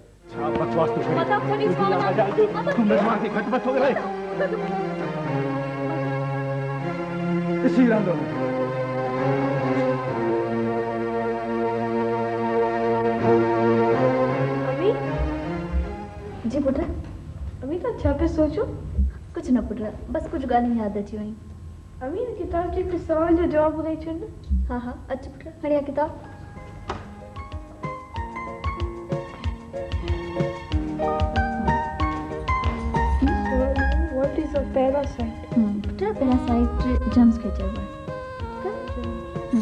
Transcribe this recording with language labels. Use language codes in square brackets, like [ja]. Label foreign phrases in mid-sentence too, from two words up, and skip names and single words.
[sd] छा बकवास तूं तूं नजमा खे घटि मथो करे। ॾिसी रहंदो। जी पुट। अभी तो छा पे सोचो? कुछ न पुट, बस कुछ ॻाल्हियूं यादि अची वयूं। अभी किताब जे हिकु सवाल जो जवाब ॿुधाए छॾ। हाँ हाँ अच पुट, खणी किताब। [en] What is a parasite? [sd] पुट [en] parasite germs [sd] खे चइबो आहे।